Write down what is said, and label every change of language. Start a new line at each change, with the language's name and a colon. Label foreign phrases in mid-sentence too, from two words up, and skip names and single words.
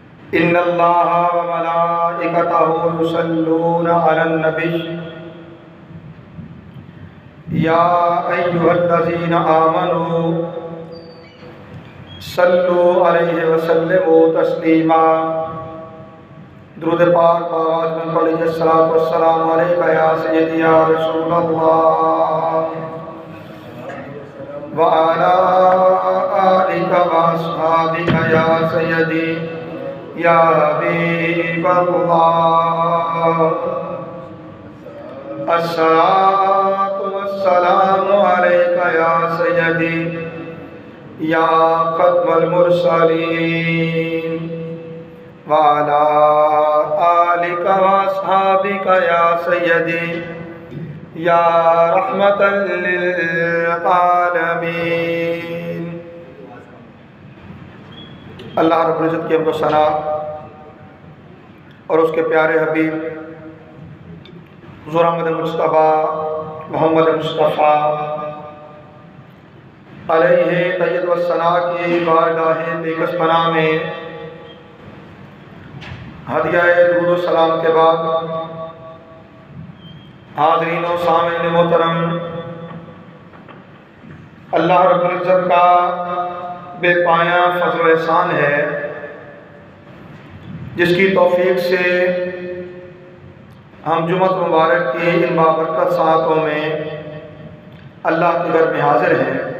Arabic: إن الله وملائكته يصلون على النبي يا أيها الذين آمنوا صلوا عليه وسلموا تسليما.
Urdu: درود پاک بعد میں پڑھیے
Arabic: الصلاة والسلام عليك يا سيدي يا رسول الله وعلى آلك وأصحابك يا سيدي يا حبيب الله. الصلاة والسلام عليك يا سيدي يا خاتم المرسلين وعلى آلك وأصحابك يا سيدي يا رحمة للعالمين.
Urdu: اللہ رب العزت کی حمد و ثنا اور اس کے پیارے حبیب حضور احمد مصطفیٰ محمد مصطفیٰ
Arabic: عليه تحية وثناء
Urdu: کی بارگاہ بیکس پناہ میں ہدیہ درود و سلام کے بعد حاضرین و سامعین محترم، اللہ رب العزت کا بے پایاں فضل و احسان ہے جس کی توفیق سے ہم جمعۃ المبارک کی ان بابرکت ساعتوں میں اللہ کے گھر میں حاضر ہیں.